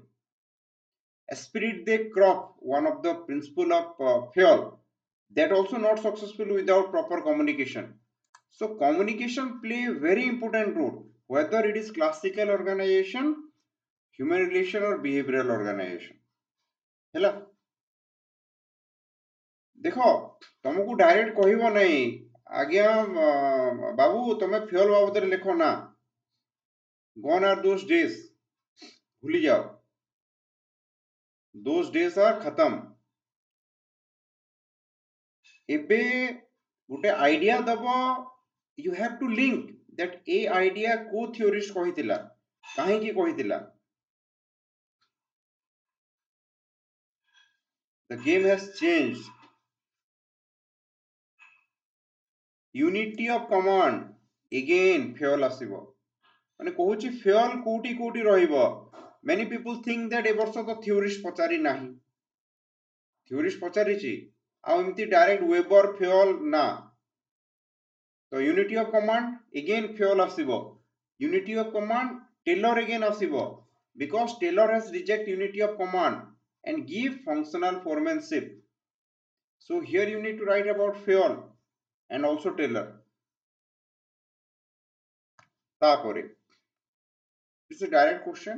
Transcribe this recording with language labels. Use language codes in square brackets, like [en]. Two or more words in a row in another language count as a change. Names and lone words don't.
[en] Spirit de crop, one of the principle of Fayol, that also not successful without proper communication. So communication play a very important role, whether it is classical organization, human relation or behavioral organization. [or] ହେଲା ଦେଖ ତମକୁ ଡାଇରେକ୍ଟ କହିବ ନାହିଁ ଆଜ୍ଞା ବାବୁ ତମେ Fayol ବାବଦରେ ଲେଖ ନା, [en] gone are those days, [or] ଭୁଲି ଯାଅ, [en] those days are खत्म. [or] ଏବେ ଗୋଟେ ଆଇडिଆ ଦବ, [en] you have to link that a idea को theorist [or] କହିଥିଲା, କାହିଁକି କହିଥିଲା. [en] The game has changed. Unity of command, again Fayol ଆସିବ. [or] ମାନେ କହୁଛି Fayol କୋଉଠି କୋଉଠି ରହିବ. [en] Many people think that [or] ଏ ବର୍ଷ ତ theorist ପଚାରି ନାହିଁ. Theorist ପଚାରିଛି ଆଉ ଏମିତି direct Weber Fayol ନା. ତ [en] unity of command again Fayol [or] ଆସିବ. [en] Unity of command Taylor again ଆସିବ, because Taylor has reject unity of command and give functional foremanship. So here you need to write about Fayol and also Taylor. ତାପରେ it's a direct question.